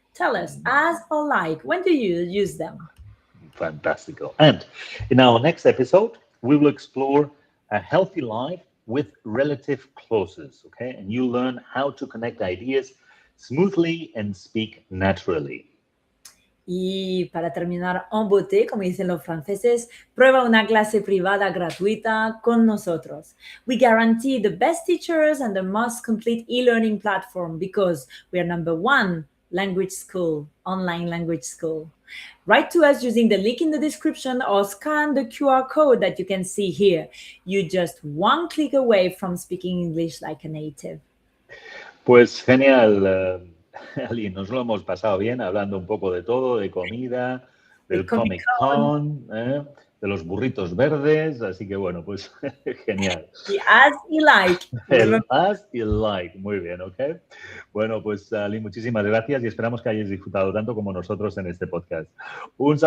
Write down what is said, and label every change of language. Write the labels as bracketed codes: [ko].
[en] Tell us, as or like, when do you use them? Fantastical. And in our next episode, we will explore a healthy life with relative clauses, okay? And you'll learn how to connect ideas smoothly and speak naturally. Y para terminar en beauté, como dicen los franceses, prueba una clase privada gratuita con nosotros. We guarantee the best teachers and the most complete e-learning platform because we are #1 language school, online language school. Write to us using the link in the description or scan the QR code that you can see here. You're just one click away from speaking English like a native. [es] Pues genial, Ali, nos lo hemos pasado bien hablando un poco de todo, de comida, del Comic Con, de los burritos verdes, así que bueno, pues genial. Y as y like. El as y el like, muy bien, ¿ok? Bueno, pues Ali, muchísimas gracias y esperamos que hayáis disfrutado tanto como nosotros en este podcast. Un saludo.